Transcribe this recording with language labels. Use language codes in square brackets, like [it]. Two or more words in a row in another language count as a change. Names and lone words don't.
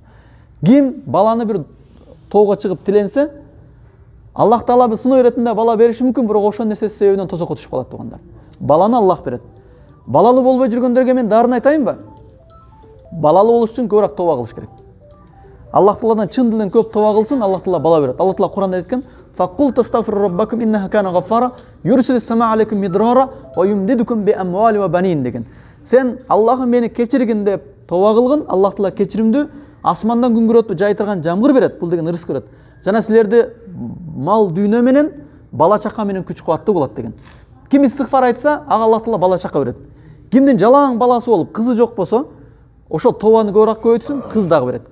[ky] Ким баланы бир тоого чыгып тиленсе, Аллах Таала сыноо иретинде бала бериши мүмкүн, бирок ошол нерсеси себебинен тозокко түшүп калат туугандар. Баланы Аллах берет. Балалуу болбой жүргөндөргө мен дарын айтайынбы? Балалуу болуш үчүн көбүрөөк тооба кылыш керек. Аллах Тааладан чын дилден көп тооба кылсын, Аллах Таала бала берет. Аллах Таала Куранда айткан: [ar] "فقلت استغفروا ربكم إنه كان غفارا يرسل السماء عليكم مدرارا ويمددكم بأموال وبنين" деген. [ky] Сен Аллахым мени кечиргин деп тооба кылгын, Аллах Таала кечиримдүү асмандан күнгөрөтүп жайтырган жамгыр берет. Бул деген ырыс берет. Жана силерди мал дүйнө менен, бала чака менен күч кубаттуу болот деген. Ким истигфар айтса, ага Аллах Таала бала чака берет. Кимдин жалаң баласы болуп, кызы жок болсо, ошол тообаны көбүрөөк көбөйтсүн, кыз дагы берет.